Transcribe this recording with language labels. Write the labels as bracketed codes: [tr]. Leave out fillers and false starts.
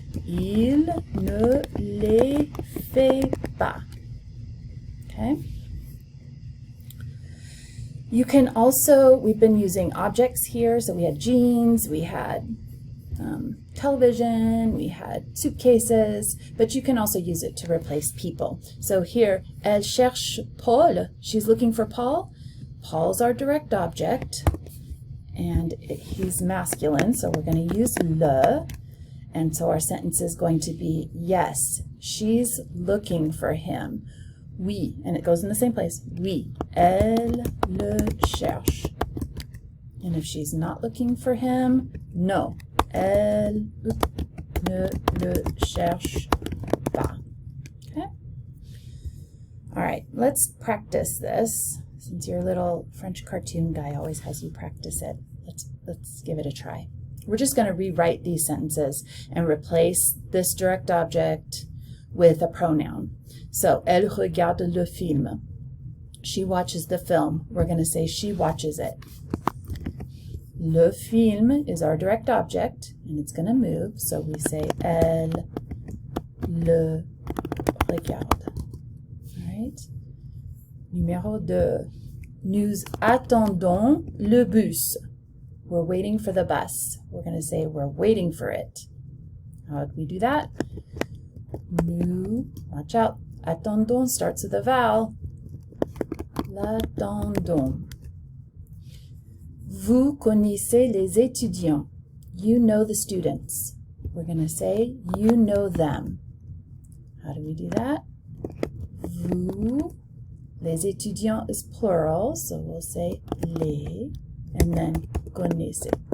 [fr] Il ne les fait pas. Okay? [en] You can also, we've been using objects here, so we had jeans, we had television, we had suitcases, but you can also use it to replace people. So here, [fr] elle cherche Paul. [en] She's looking for Paul. Paul's our direct object, and he's masculine, so we're going to use le. And so our sentence is going to be, yes, she's looking for him. Oui, and it goes in the same place. [fr] Oui, elle le cherche. [en] And if she's not looking for him, no, [fr] elle ne le cherche pas. [en] Okay? All right, let's practice this. Since your little French cartoon guy always has you practice it, let's give it a try. We're just going to rewrite these sentences and replace this direct object with a pronoun. So, [fr] elle regarde le film. [en] She watches the film. We're going to say she watches it. Le film is our direct object, and it's going to move. So we say [fr] elle le regarde. [en] All right. Numéro 2. [fr] Nous attendons le bus. [en] We're waiting for the bus. We're going to say we're waiting for it. How do we do that? Nous, watch out. Attendons starts with a vowel. L'attendons. [fr] Vous connaissez les étudiants. [en] You know the students. We're going to say you know them. How do we do that? Vous, les étudiants is plural, so we'll say les, and then connaissez.